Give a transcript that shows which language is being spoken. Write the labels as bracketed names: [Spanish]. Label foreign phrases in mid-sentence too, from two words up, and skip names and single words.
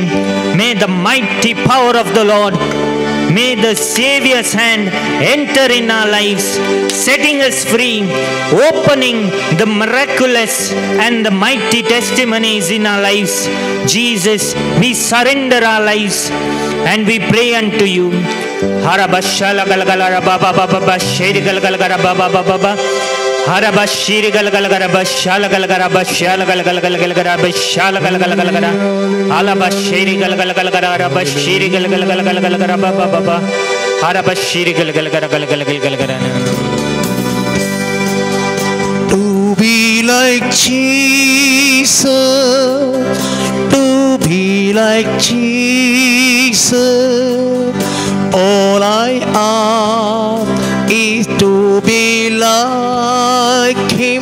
[English] May the mighty power of the Lord, may the Savior's hand enter in our lives, setting us free, opening the miraculous and the mighty testimonies in our lives. Jesus, we surrender our lives and we pray unto you. Harabashala galgala baba baba shiri galgala baba baba Harabashiri galgala bashala galgala bashala galgala galgala bashala galgala galgala Alabashiri galgala bashiri galgala galgala baba baba Harabashiri galgala galgala galgala. To be like Jesus, to be like Jesus, all I ask is to be like Him.